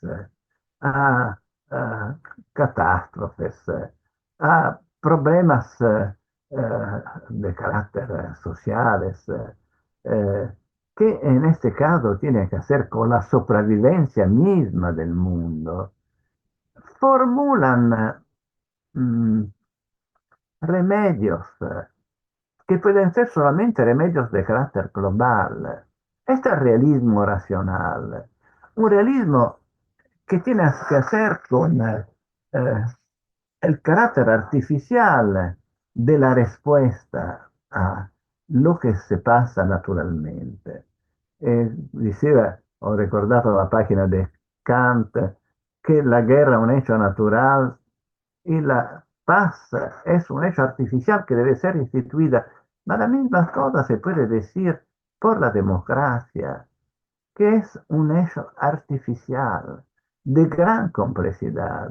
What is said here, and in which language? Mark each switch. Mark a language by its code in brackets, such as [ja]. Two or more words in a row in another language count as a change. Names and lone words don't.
[es] a, a catástrofes, a problemas de carácter sociales, que en este caso tiene que hacer con la sobrevivencia misma del mundo, formulan mm, remedios que pueden ser solamente remedios de carácter global. Este es realismo racional, un realismo que tiene que hacer con el carácter artificial de la respuesta a lo que se pasa naturalmente. [it] Diceva, ho ricordato la pagina di Kant, [es] que la guerra es un hecho natural y la paz es un hecho artificial que debe ser instituida. Ma la misma cosa se puede decir por la democracia, que es un hecho artificial de gran complejidad.